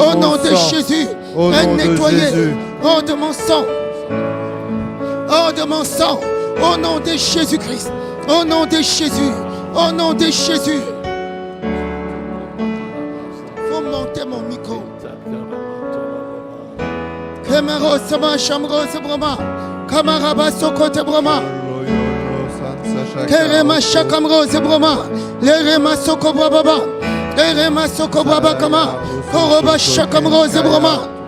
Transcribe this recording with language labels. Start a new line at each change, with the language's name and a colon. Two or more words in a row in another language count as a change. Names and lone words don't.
French: au mon nom de sang. Jésus, Au est nom de nettoyé, Jésus. hors de mon sang, hors de mon sang, au nom de Jésus-Christ, au nom de Jésus, au nom de Jésus. Faut monter mon micro. Kemero Sama Shamro Brahma, Kamaraba Sokote Brahma. Kerema Shakamro Brahma, Lerema Soko Brababa, Lerema Soko Brabakama, Koroba Shakamro Brahma.